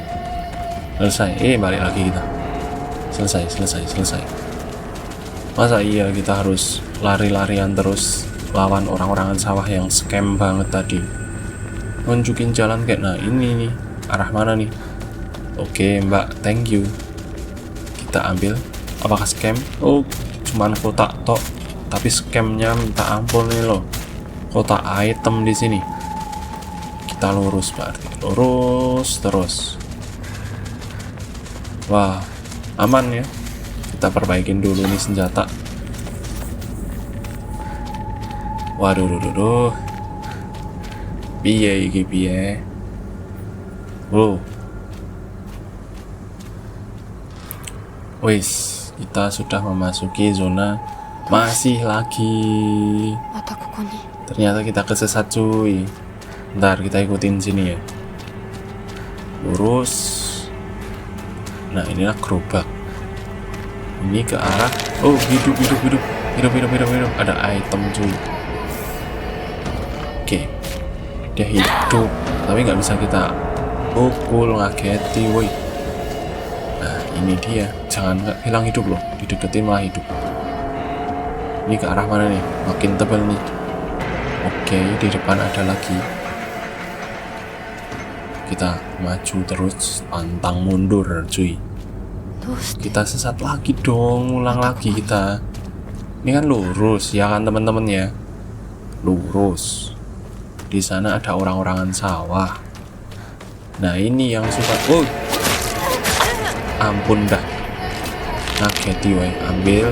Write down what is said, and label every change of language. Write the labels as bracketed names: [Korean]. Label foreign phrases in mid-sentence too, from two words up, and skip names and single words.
[Indonesian] Balik lagi kita. Selesai. Masa iya kita harus lari-larian terus lawan orang-orangan sawah yang scam banget tadi. Nunjukin jalan kayak, nah ini nih. Arah mana nih? Oke, Mbak, [English] thank you. [Indonesian] Kita ambil. Apakah scam? Oh, cuman kotak tok. Tapi scamnya minta ampun nih loh. Kotak item di sini. Kita lurus berarti. Lurus terus. Wah, aman ya. Kita perbaikin dulu nih senjata. Waduh. Piye. Wow. Wis, kita sudah memasuki zona. Masih lagi. [Japanese] またここに [Indonesian] Ternyata kita kesesat cuy. Ntar kita ikutin sini ya. Lurus. Nah, inilah gerobak. Ini ke arah. Oh, hidup. Ada item cuy. Oke. Dia hidup, tapi nggak bisa kita pukul, ngageti woi. Nah, ini dia. Jangan nggak hilang hidup loh. Dideketin malah hidup. Ini ke arah mana nih? Makin tebal nih. Oke, di depan ada lagi. Kita maju terus, pantang mundur cuy. [Japanese] どうして [Indonesian] Kita sesat lagi dong, ulang lagi kita. Ini kan lurus ya kan teman-teman ya. Lurus. Di sana ada orang-orangan sawah. Nah ini yang suka. Oh, ampun dah. Ngageti woy. Ambil.